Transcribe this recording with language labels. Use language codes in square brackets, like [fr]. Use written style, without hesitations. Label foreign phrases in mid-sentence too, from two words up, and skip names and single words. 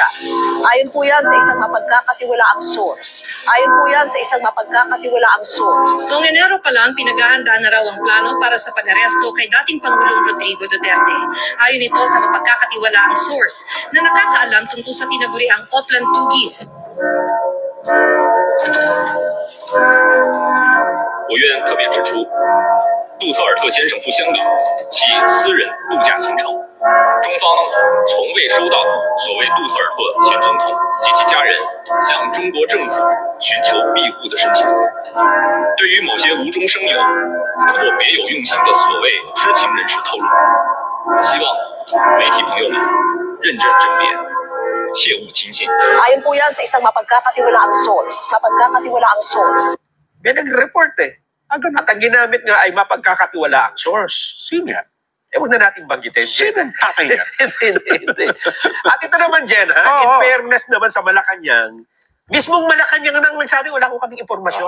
[tl] Ayon po yan sa isang mapagkakatiwalaang source. Noong Enero pa lang, pinaghahanda na raw ang plano para sa pag-aresto kay dating Pangulong Rodrigo Duterte. Ayon ito sa mapagkakatiwalaang source na nakakaalam tungkol sa tinaguriang Oplan Tugis. [zh] 我愿特别指出，杜特尔特先生赴香港系私人度假行程，中方从未收到所谓杜特尔特前总统及其家人向中国政府寻求庇护的申请。对于某些无中生有或别有用心的所谓知情人士透露，希望媒体朋友们认真甄别，切勿轻信。 [tl] Ayon po yan sa isang mapagkakatiwalaang source. May nag-report eh. Ganun. At ang ginamit nga ay mapagkakatiwala ang source. Sino yan? Eh, huwag na natin banggitin. Sino ang tatay yan? Hindi. At ito naman, Jen, ha? Oo. [en] In fairness [tl] naman sa Malacanang, mismong Malacanang nang nagsabi, wala ko kaming impormasyon.